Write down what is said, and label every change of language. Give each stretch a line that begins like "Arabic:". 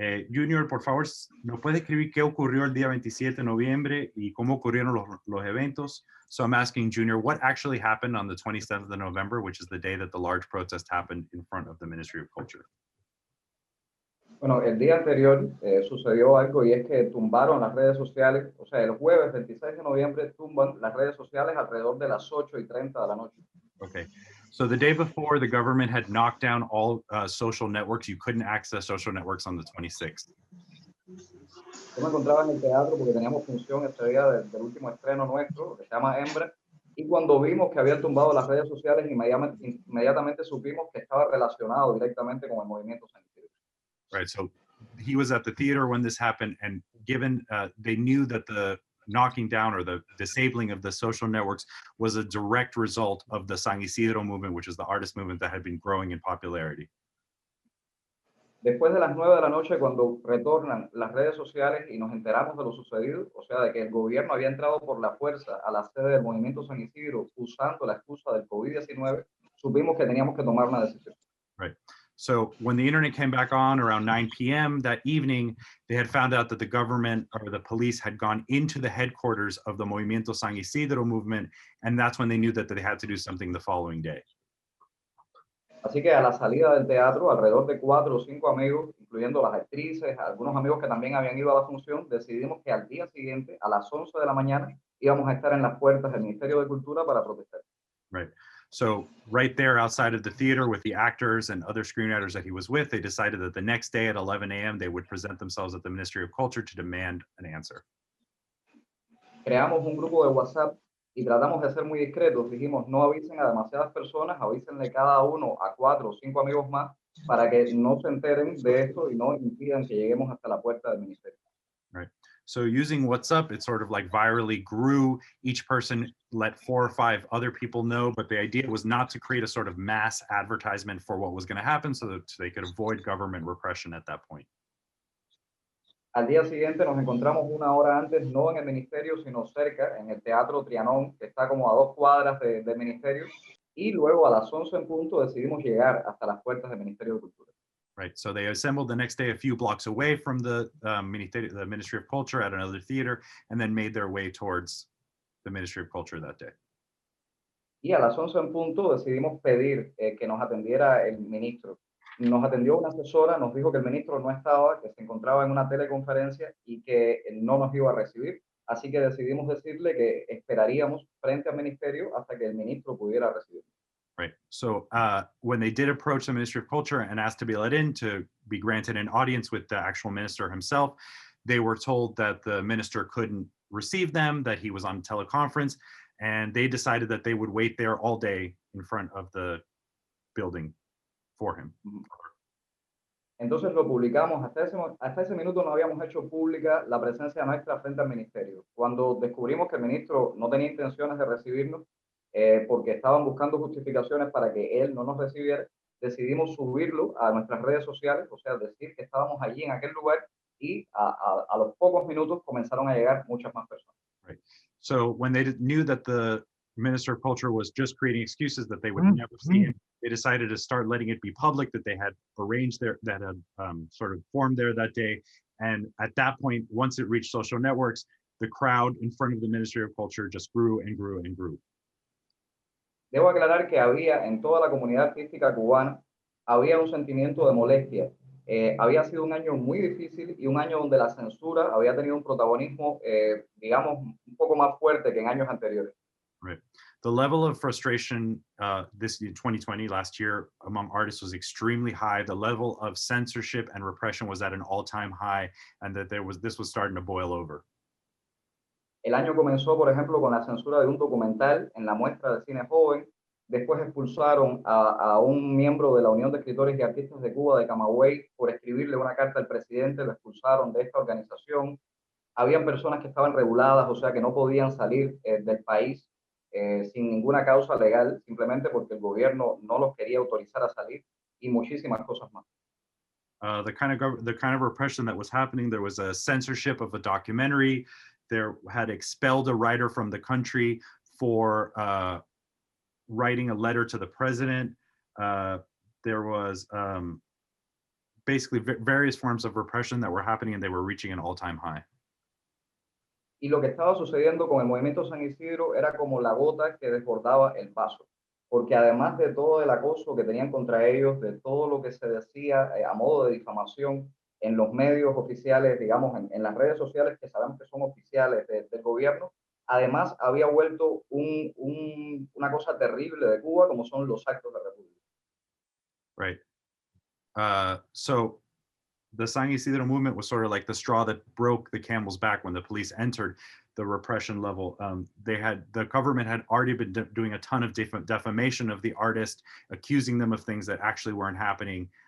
Spanish: Junior, por favor, ¿nos puede escribir qué ocurrió el día 27 de noviembre y cómo ocurrieron los eventos?
English: So I'm asking Junior, what actually happened on the 27th of November, which is the day that the large protest happened in front of the Ministry of Culture?
Spanish: Bueno, el día anterior sucedió algo y es que tumbaron las redes sociales, o sea, el jueves 26 de noviembre tumban las redes sociales alrededor de las 8:30 de la noche.
English: Okay. So the day before, the government had knocked down all social networks. You couldn't access social networks on the 26th.
Spanish: Yo me encontraba en el teatro porque teníamos función ese día del último estreno nuestro, que se llama Hembra, y cuando vimos que habían tumbado las redes sociales, inmediatamente supimos que estaba relacionado directamente con el movimiento San Isidro.
English: Right, so he was at the theater when this happened, and given they knew that the knocking down or the disabling of the social networks was a direct result of the San Isidro movement, which is the artist movement that had been growing in popularity.
Spanish: Después de las 9 de la noche, cuando retornan las redes sociales y nos enteramos de lo sucedido, o sea, de que el gobierno había entrado por la fuerza a la sede del movimiento San Isidro usando la excusa del COVID-19, supimos que teníamos que tomar una decisión.
English: Right. So when the internet came back on around 9 p.m. that evening, they had found out that the government or the police had gone into the headquarters of the Movimiento San Isidro movement, and that's when they knew that they had to do something the following day.
Spanish: Así que a la salida del teatro, alrededor de 4 o 5 amigos, incluyendo las actrices, algunos amigos que también habían ido a la función, decidimos que al día siguiente, a las 11 de la mañana, íbamos a estar en las puertas del Ministerio de Cultura para protestar.
English: Right. So right there outside of the theater with the actors and other screenwriters that he was with, they decided that the next day at 11 a.m. they would present themselves at the Ministry of Culture to demand an answer.
Spanish: Creamos un grupo de WhatsApp y tratamos de ser muy discretos. Dijimos, no avisen a demasiadas personas, avísenle cada uno a 4 o 5 amigos más para que no se enteren de esto y no impidan que lleguemos hasta la puerta del ministerio.
English: Right. So using WhatsApp, it sort of like virally grew. Each person let 4 or 5 other people know, but the idea was not to create a sort of mass advertisement for what was going to happen so that they could avoid government repression at that point.
Spanish: Al día siguiente nos encontramos una hora antes, no en el ministerio, sino cerca, en el Teatro Trianón, que está como a 2 cuadras del ministerio, y luego a las 11 en punto decidimos llegar hasta las puertas del Ministerio de Cultura.
English: Right, so they assembled the next day a few blocks away from the Ministry of Culture at another theater, and then made their way towards the Ministry of Culture that day.
Spanish: Y a las 11 en punto decidimos pedir que nos atendiera el ministro. Nos atendió una asesora, nos dijo que el ministro no estaba, que se encontraba en una teleconferencia y que no nos iba a recibir. Así que decidimos decirle que esperaríamos frente al ministerio hasta que el ministro pudiera recibir.
English: Right. So when they did approach the Ministry of Culture and asked to be let in to be granted an audience with the actual minister himself, they were told that the minister couldn't received them, that he was on teleconference, and they decided that they would wait there all day in front of the building for him.
Spanish: Entonces lo publicamos, hasta ese minuto no habíamos hecho pública la presencia nuestra frente al ministerio. Cuando descubrimos que el ministro no tenía intenciones de recibirnos, porque estaban buscando justificaciones para que él no nos recibiera, decidimos subirlo a nuestras redes sociales, o sea, decir que estábamos allí en aquel lugar, y a los pocos minutos comenzaron a llegar muchas más personas.
English: Right. So when they knew that the Minister of Culture was just creating excuses that they would never see him, they decided to start letting it be public that they had arranged there, that had sort of formed there that day. And at that point, once it reached social networks, the crowd in front of the Ministry of Culture just grew and grew and grew.
Spanish: Debo aclarar que había en toda la comunidad artística cubana, había un sentimiento de molestia. Había sido un año muy difícil y un año donde la censura había tenido un protagonismo, digamos, un poco más fuerte que en años anteriores.
English: Right. The level of frustration this in 2020, last year, among artists was extremely high. The level of censorship and repression was at an all-time high, and that this was starting to boil over.
Spanish: El año comenzó, por ejemplo, con la censura de un documental en la muestra de cine joven. Después expulsaron a un miembro de la Unión de Escritores y Artistas de Cuba, de Camagüey, por escribirle una carta al presidente. Lo expulsaron de esta organización. Habían personas que estaban reguladas, o sea, que no podían salir del país sin ninguna causa legal, simplemente porque el gobierno no los quería autorizar a salir, y muchísimas cosas más.
English: The kind of repression that was happening, there was a censorship of a documentary. There had expelled a writer from the country for writing a letter to the president. There was basically various forms of repression that were happening, and they were reaching an all-time high.
Spanish: Y lo que estaba sucediendo con el movimiento San Isidro era como la gota que desbordaba el vaso, porque además de todo el acoso que tenían contra ellos, de todo lo que se decía a modo de difamación en los medios oficiales, digamos, en las redes sociales que sabemos que son oficiales del gobierno, además había vuelto una cosa terrible de Cuba, como son los actos de república.
English: Right. So the San Isidro movement was sort of like the straw that broke the camel's back when the police entered the repression level. The government had already been doing a ton of defamation of the artist, accusing them of things that actually weren't happening.